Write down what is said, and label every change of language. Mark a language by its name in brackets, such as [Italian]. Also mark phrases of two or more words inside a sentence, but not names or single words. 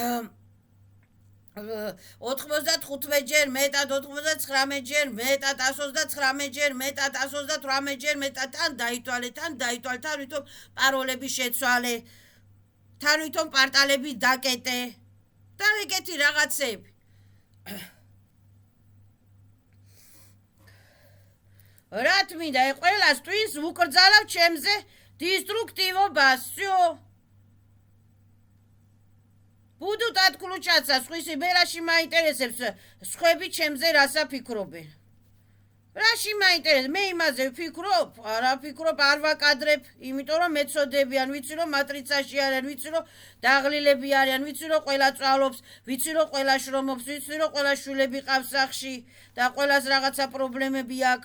[Georgian] 95-ჯერ მეტად, 99-ჯერ მეტად, 129-ჯერ მეტად, 128-ჯერ მეტად, თან დაითვალე, თან ვითომ პაროლები შეცვალე, თან ვითომ პარტალები დაკეტე და ეგეთი რაღაცები. რა თმინდა, ყველას ტვინს ვუკრძალავ ჩემზე დისტრუქტივობას, [Russian] всё. Буду отключаться, [Georgian] სხვისი ბერაში მაინტერესებს, სხვები ჩემზე რასა ფიქრობენ. რაში მაინტერესებს, მე იმაზე ვფიქრობ, არა ვფიქრობ, არ ვაკადრებ, იმიტომ რომ მეცოდებიან, ვიცი რომ მატრიცაში არიან, ვიცი რომ დაღლილები არიან, ვიცი რომ ყველა წვალობს, ვიცი რომ ყველა შრომობს, ვიცი რომ ყველა შვილები ყავს სახში და ყველას რაღაცა პრობლემები აქვს.